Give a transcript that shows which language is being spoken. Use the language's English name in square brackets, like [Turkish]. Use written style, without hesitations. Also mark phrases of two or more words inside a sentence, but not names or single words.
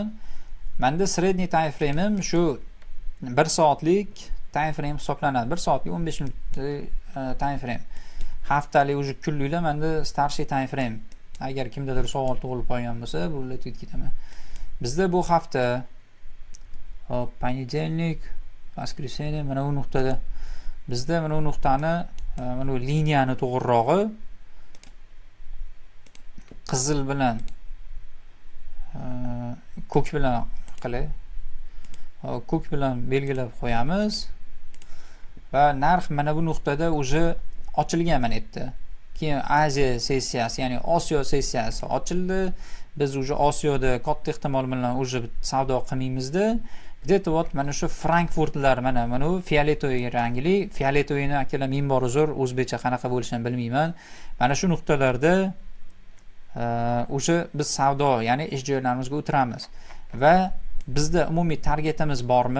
[Uzbek] Menda средний [English] time frame'im [Uzbek] shu 1 soatlik time frame hisoblanadi. 1 soatlik 15 minutlik [English] time frame. [Uzbek] Haftalik уже kunliklar menda старший [English] time frame. [Uzbek] Agar kimdadir savol tug'ilib qolgan bo'lsa, bu o'tib ketaman. Bizda bu hafta hop, [Russian] понедельник, воскресенье [Uzbek] mana bu nuqtada bizda mana bu nuqtani mana bu liniyani to'g'rirog'i qizil bilan ko'k bilan qilay. Ko'k bilan belgilab qo'yamiz va narx mana bu nuqtada уже ochilgan mana yerda. Keyin Aziya sessiyasi, ya'ni Osiyo sessiyasi ochildi. Biz уже Osiyoda katta ehtimol bilan уже savdo qilmaymizda. [Russian] где-то вот [Uzbek] mana shu Frankfurtlar mana bu fioletoviy rangli, fioletovyni akalar minbor uzr, o'zbekcha qanaqa bo'lishini bilmayman. Mana shu nuqtalarda o'sha biz savdo, ya'ni ish joylarimizga o'tiramiz va bizda umumiy targetimiz bormi?